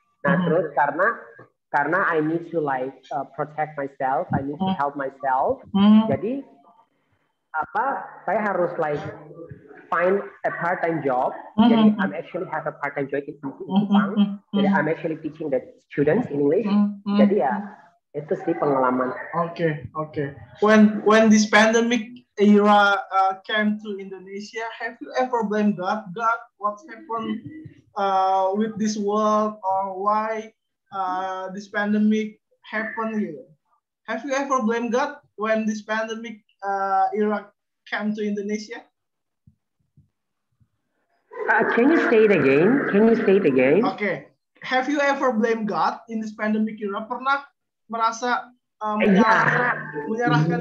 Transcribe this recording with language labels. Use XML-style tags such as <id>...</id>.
<id>Nah terus karena</id> <en>I need to like protect myself, I need to help myself.</en> <id>Jadi saya harus</id> <en>like find a part-time job. Jadi I'm actually have a part-time job in Jepang. Jadi I'm actually teaching the students English.</en> <id>Jadi ya itu sih pengalaman.</id> <en>Okay. When this pandemic era came to Indonesia, have you ever blamed God? God, what's happened with this world, or why this pandemic happened here? Have you ever blamed God when this pandemic era came to Indonesia? Can you say it again? Okay. Have you ever blamed God in this pandemic era?</en> <id>Pernah merasa menyalahkan</id>